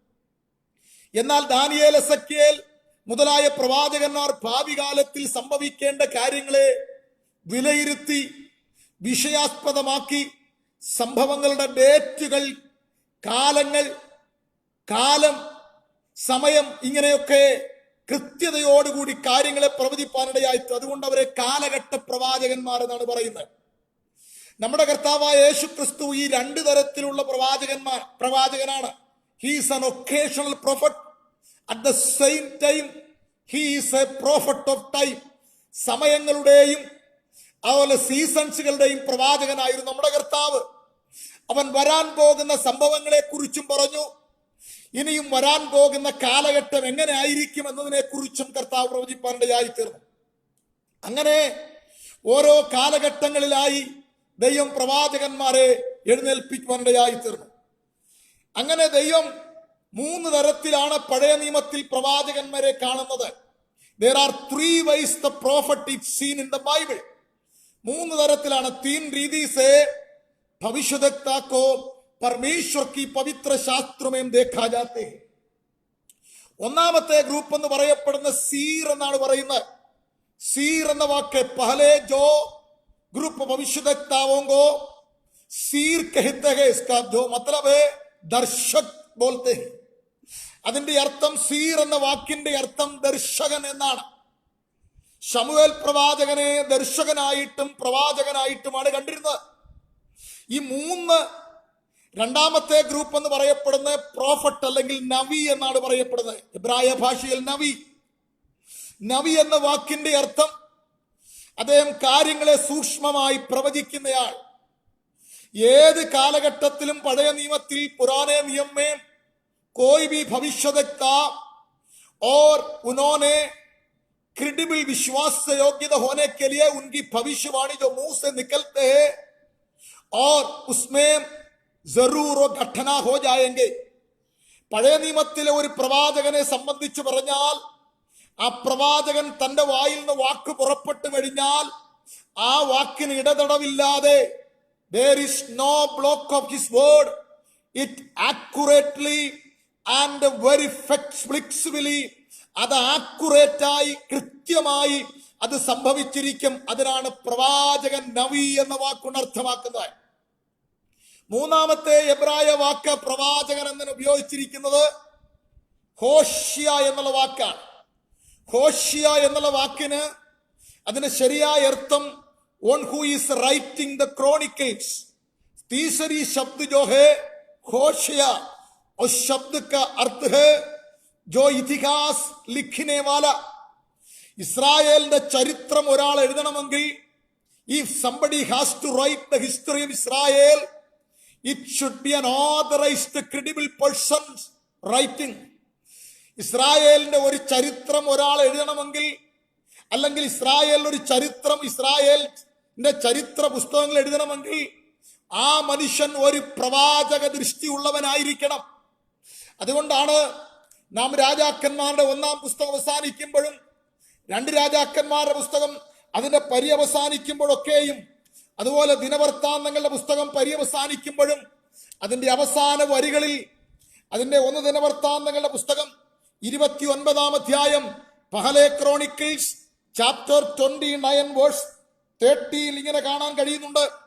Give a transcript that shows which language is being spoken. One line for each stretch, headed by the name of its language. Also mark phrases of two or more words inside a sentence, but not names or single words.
Malayalam: എന്നാൽ ദാനിയേൽ, എസെക്കിയേൽ മുതലായ പ്രവാചകന്മാർ ഭാവി കാലത്തിൽ സംഭവിക്കേണ്ട കാര്യങ്ങളെ വിലയിരുത്തി വിഷയാസ്പദമാക്കി സംഭവങ്ങളുടെ ഡേറ്റുകൾ, കാലങ്ങൾ, കാലം, സമയം ഇങ്ങനെയൊക്കെ കൃത്യതയോടുകൂടി കാര്യങ്ങളെ പ്രവചിപ്പാനിടയായി. അതുകൊണ്ട് അവരെ കാലഘട്ട പ്രവാചകന്മാർ എന്നാണ് പറയുന്നത്. നമ്മുടെ കർത്താവായ യേശുക്രിസ്തു ഈ രണ്ട് തരത്തിലുള്ള പ്രവാചകനാണ്.
English: He is an occasional prophet. At the same time he is a prophet of time.
Malayalam: സമയങ്ങളുടെയും അതുപോലെ സീസൺസുകളുടെയും പ്രവാചകനായിരുന്നു നമ്മുടെ കർത്താവ്. അവൻ വരാൻ പോകുന്ന സംഭവങ്ങളെ കുറിച്ചും പറഞ്ഞു. ഇനിയും വരാൻ പോകുന്ന കാലഘട്ടം എങ്ങനെ ആയിരിക്കും എന്നതിനെ കുറിച്ചും കർത്താവ് പ്രവചിപ്പാനിടയായി തീർന്നു. അങ്ങനെ ഓരോ കാലഘട്ടങ്ങളിലായി ദൈവം പ്രവാചകന്മാരെ എഴുന്നേൽപ്പിക്കുവാനിടയായി തീർന്നു. അങ്ങനെ ദൈവം 3 തരത്തിലാണ് പഴയ നിയമത്തിൽ പ്രവാചകന്മാരെ കാണുന്നത്.
English: There are 3 ways the prophet is seen in the Bible.
Malayalam: 3 തരത്തിലാണ്.
Hindi: 3 രീതി से भविष्यद्वक्ता को परमेश्वर की पवित्र शास्त्र में देखा जाते हैं.
Malayalam: ഒന്നാമത്തെ ഗ്രൂപ്പ് എന്ന് പറയപ്പെടുന്ന സീർ എന്നാണ് പറയുന്നത്. സീർ എന്ന വാക്ക്
Hindi: पहले जो ग्रुप भविष्यद्वक्ताओं को सीर कहते हैं. इसका जो मतलब है दर्शक बोलते हैं.
Malayalam: അതിന്റെ അർത്ഥം സീർ എന്ന വാക്കിന്റെ അർത്ഥം ദർശകൻ എന്നാണ്. ശമൂവേൽ പ്രവാചകനെ ദർശകനായിട്ടും പ്രവാചകനായിട്ടുമാണ് കണ്ടിരുന്നത്. ഈ 3 രണ്ടാമത്തെ ഗ്രൂപ്പ് എന്ന് പറയപ്പെടുന്ന പ്രോഫറ്റ് അല്ലെങ്കിൽ നവി എന്നാണ് പറയപ്പെടുന്നത്. എബ്രായ ഭാഷയിൽ നവി എന്ന വാക്കിന്റെ അർത്ഥം അദ്ദേഹം കാര്യങ്ങളെ സൂക്ഷ്മമായി പ്രവചിക്കുന്നയാൾ, ഏത് കാലഘട്ടത്തിലും പഴയ നിയമത്തിൽ
Hindi: पुराने नियम में कोई भी भविष्यवक्ता और उन्होंने क्रेडिबल विश्वास से योग्यता होने के लिए उनकी भविष्यवाणी जो मुंह से निकलते हैं और उसमें जरूर वो घटना हो जाएंगे.
Malayalam: പഴയ നിയമത്തിലെ ഒരു പ്രവാചകനെ സംബന്ധിച്ച് പറഞ്ഞാൽ ആ പ്രവാചകൻ തന്റെ വായിൽ നിന്ന് വാക്ക് പുറപ്പെട്ടു കഴിഞ്ഞാൽ ആ വാക്കിന് ഇടതടവില്ലാതെ
English: there is no block of his word, it accurately and very flexibly
Malayalam: അത് ആക്യുറേറ്റായി കൃത്യമായി അത് സംഭവിച്ചിരിക്കും. അതിനാണ് പ്രവാചകൻ നബി എന്ന വാക്കുകൊണ്ട് അർത്ഥമാക്കുന്നത്. മൂന്നാമത്തെ എബ്രായ വാക്ക് പ്രവാചകൻ എന്നതിന് ഉപയോഗിച്ചിരിക്കുന്നത് ഹോഷ്യ എന്നുള്ള വാക്കാണ്. ഹോഷ്യ എന്നുള്ള വാക്കിന് അതിന് ശരിയായ അർത്ഥം
English: one who is writing the chronicles.
Malayalam: तीसरी शब्द जो है होशिया, उस शब्द का अर्थ है जो इतिहास लिखने वाला. ഇസ്രായേലിന്റെ ചരിത്രം ഒരാൾ എഴുതണമെങ്കിൽ
English: if somebody has to write the history of Israel, it should be an authorized credible person writing.
Malayalam: ഇസ്രായേലിന്റെ ഒരു ചരിത്രം ഒരാൾ എഴുതണമെങ്കിൽ അല്ലെങ്കിൽ ഇസ്രായേലിന്റെ ഒരു ചരിത്രം ഇസ്രായേലിന്റെ ചരിത്ര പുസ്തകങ്ങൾ എഴുതണമെങ്കിൽ ആ മനുഷ്യൻ ഒരു പ്രവാചക ദൃഷ്ടി ഉള്ളവനായിരിക്കണം. അതുകൊണ്ടാണ് നാം രാജാക്കന്മാരുടെ ഒന്നാം പുസ്തകം അവസാനിക്കുമ്പോഴും രണ്ട് രാജാക്കന്മാരുടെ പുസ്തകം അതിന്റെ പര്യവസാനിക്കുമ്പോഴൊക്കെയും അതുപോലെ ദിനവൃത്താന്തങ്ങളുടെ പുസ്തകം പര്യവസാനിക്കുമ്പോഴും അതിന്റെ അവസാന വരികളിൽ അതിന്റെ ഒന്ന് ദിനവൃത്താന്തങ്ങളുടെ പുസ്തകം 29 അധ്യായം പഹലെ
English: Chronicles chapter 29 verse 30
Malayalam: ഇങ്ങനെ കാണാൻ കഴിയുന്നുണ്ട്.